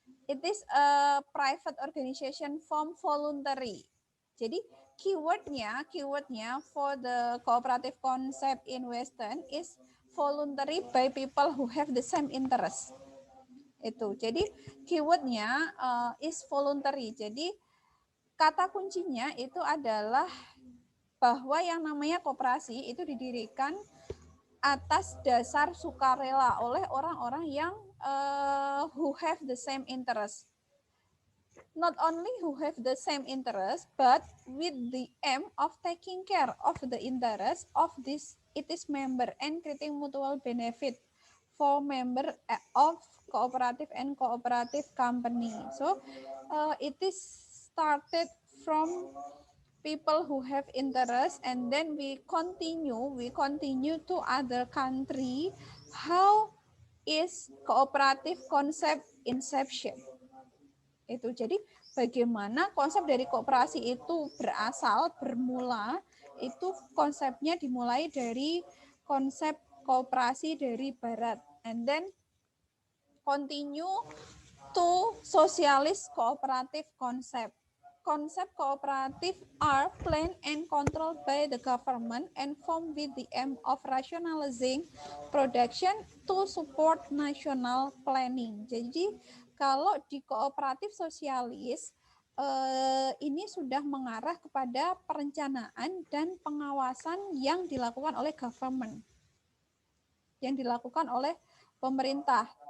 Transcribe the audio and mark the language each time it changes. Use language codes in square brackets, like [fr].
[en] It is a private organization form voluntary. [id] Jadi keywordnya [en] for the cooperative concept in Western is voluntary by people who have the same interest. [id] Itu. Jadi keywordnya [en] is voluntary. [id] Jadi kata kuncinya itu adalah bahwa yang namanya koperasi itu didirikan atas dasar sukarela oleh orang-orang yang [en] who have the same interest. Not only who have the same interest, but with the aim of taking care of the interest of its member and creating mutual benefit for member of cooperative and cooperative company. So it is started from people who have interest, and then we continue to other country. How is cooperative concept inception? [id] Itu jadi bagaimana konsep dari kooperasi itu bermula, itu konsepnya dimulai dari konsep kooperasi dari barat, [en] and then continue to socialist cooperative concept. Concept cooperative are planned and controlled by the government and formed with the aim of rationalizing production to support national planning. [id] Jadi kalau di kooperatif sosialis ini sudah mengarah kepada perencanaan dan pengawasan yang dilakukan oleh government, yang dilakukan oleh pemerintah.